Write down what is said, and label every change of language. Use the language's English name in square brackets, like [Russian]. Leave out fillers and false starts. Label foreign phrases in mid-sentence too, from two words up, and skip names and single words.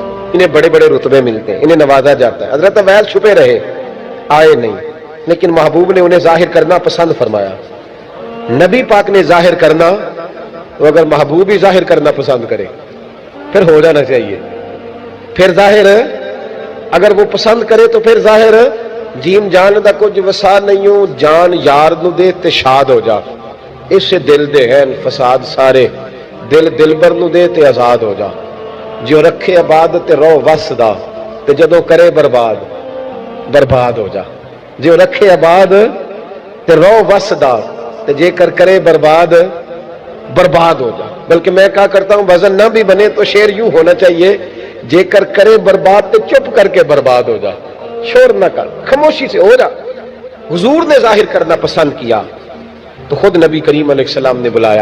[Urdu] انہیں بڑے بڑے رتبے ملتے ہیں، انہیں نوازا جاتا ہے. حضرت اویس چھپے رہے، آئے نہیں، لیکن محبوب نے انہیں ظاہر کرنا پسند فرمایا. نبی پاک نے ظاہر کرنا، تو اگر محبوب ہی ظاہر کرنا پسند کرے پھر ہو جانا چاہیے. پھر ظاہر اگر وہ پسند کرے تو پھر ظاہر [Punjabi] جیم جان دا کچھ وسا نہیں ہو، جان یار نو دے تے شاد ہو جا، اس سے دل دے ہیں فساد سارے، دل دلبر نو دے تے آزاد ہو جا. جو رکھے آباد تے رو وس دا، تے جدوں کرے برباد برباد ہو جا. جو رکھے آباد تے رو وس دا، تے جے کر کرے برباد برباد ہو جا. [Urdu] بلکہ میں کہا کرتا ہوں وزن نہ بھی بنے تو شعر یوں ہونا چاہیے، [Punjabi] جے کر کرے برباد تے چپ کر کے برباد ہو جا، [Urdu] شور نہ کر، خاموشی سے ہو جا. حضور نے ظاہر کرنا پسند کیا تو خود نبی کریم [Arabic] علیہ السلام [Urdu] نے بلایا.